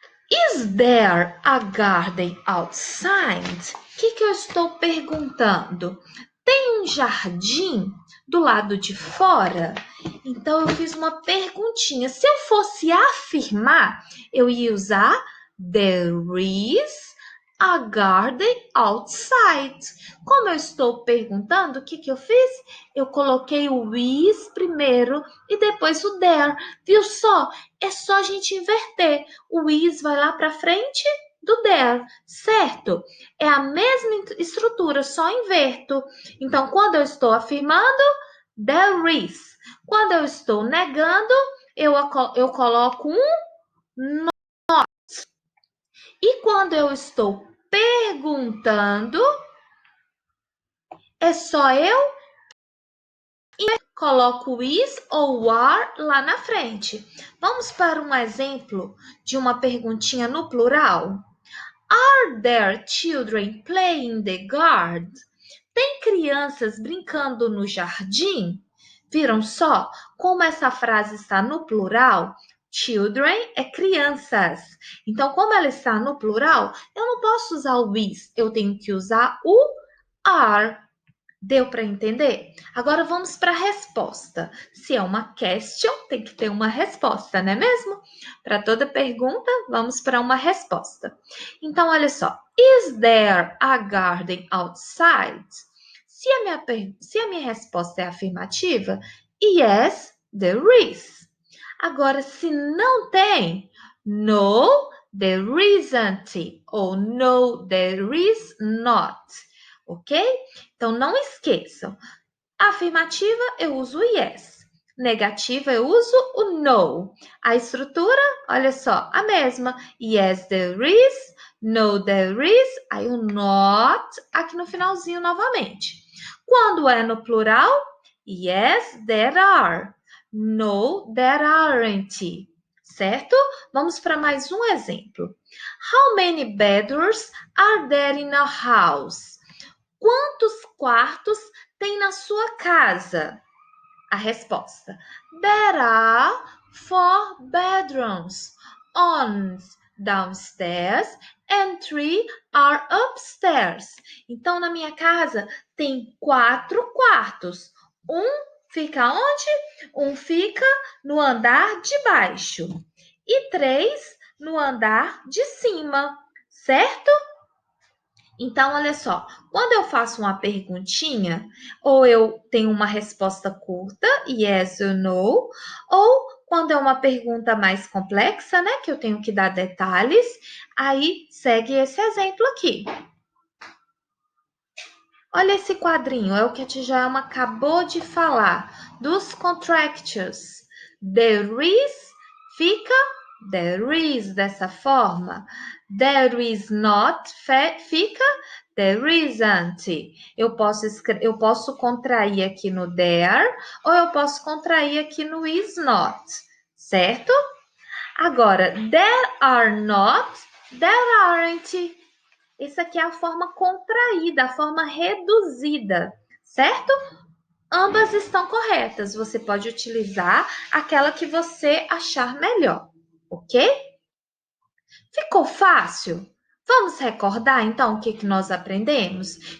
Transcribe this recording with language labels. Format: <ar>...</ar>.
<en>Is there a garden outside?</en> <pt>O que eu estou perguntando? Tem um jardim do lado de fora? Então, eu fiz uma perguntinha. Se eu fosse afirmar, eu ia usar there is a garden outside? Como eu estou perguntando, o que eu fiz? Eu coloquei o is primeiro e depois o there. Viu só? É só a gente inverter. O is vai lá para frente do there, certo? É a mesma estrutura, só inverto. Então, quando eu estou afirmando, there is. Quando eu estou negando, eu coloco um. E quando eu estou perguntando, é só eu coloco o is ou o are lá na frente. Vamos para um exemplo de uma perguntinha no plural.</pt> <en>Are there children playing in the garden?</en> <pt>Tem crianças brincando no jardim? Viram só como essa frase está no plural? Children é crianças. Então, como ela está no plural, eu não posso usar o is, eu tenho que usar o are. Deu para entender? Agora vamos para a resposta. Se é uma question, tem que ter uma resposta, não é mesmo? Para toda pergunta, vamos para uma resposta. Então, olha só.</pt> <en>Is there a garden outside?</en> <pt>Se a minha resposta é afirmativa, yes, there is. Agora, se não tem, no, there isn't.</pt> <en>Ou no, there is not. Ok?</en> <pt>Então, não esqueçam. Afirmativa, eu uso o yes. Negativa, eu uso o no. A estrutura, olha só, a mesma. Yes, there is. No, there is. Aí o not, aqui no finalzinho novamente. Quando é no plural, yes, there are.</pt> <en>No, there aren't. Certo?</en> <pt>Vamos para mais um exemplo.</pt> <en>How many bedrooms are there in a house?</en> <pt>Quantos quartos tem na sua casa?</pt> <en>A resposta: There are 4 bedrooms. On downstairs and 3 are upstairs.</en> <pt>Então, na minha casa tem 4 quartos. Um fica onde? Um fica no andar de baixo e 3 no andar de cima, certo? Então, olha só, quando eu faço uma perguntinha, ou eu tenho uma resposta curta, yes ou no, ou quando é uma pergunta mais complexa, né, que eu tenho que dar detalhes, aí segue esse exemplo aqui. Olha esse quadrinho, é o que a Djalma acabou de falar, dos contractors.</pt> <en>There is fica there is dessa forma. There is not fica there isn't.</en> <pt>Eu posso contrair aqui no there ou eu posso contrair aqui no is not, certo?</pt> <en>Agora, there are not, there aren't.</en> <pt>Essa aqui é a forma contraída, a forma reduzida, certo? Ambas estão corretas. Você pode utilizar aquela que você achar melhor, ok? Ficou fácil? Vamos recordar então o que nós aprendemos?</pt>